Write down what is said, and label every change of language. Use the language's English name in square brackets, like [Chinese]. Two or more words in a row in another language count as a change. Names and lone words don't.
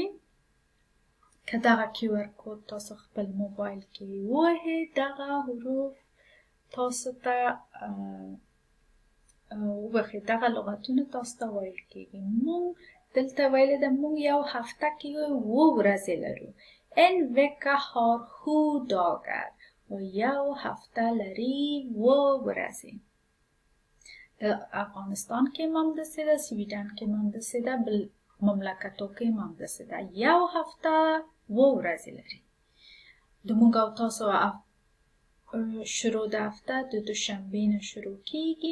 [Pashto] که دغه QR کود تاسو خپل موبایل کې ووهئ دغه حروف تاسو ته وبخښئ دغه لغتونه تاسو ته ویل کېږي. مونږ دلته ویلې ده مونږ یو هفته کې 7 ورځې لرو. [Swedish] En vecka har 7 dagar. [Pashto] و یو هفته لري 7 ورځې. د افغانستان کې هم همداسې ده، سویډن کې هم همداسې ده، بل مملکتو کې هم همداسې ده. یو هفته 7 ورځې لري. د مونږ او تاسو شروع د هفته د دوشنبې نه شروع کېږي.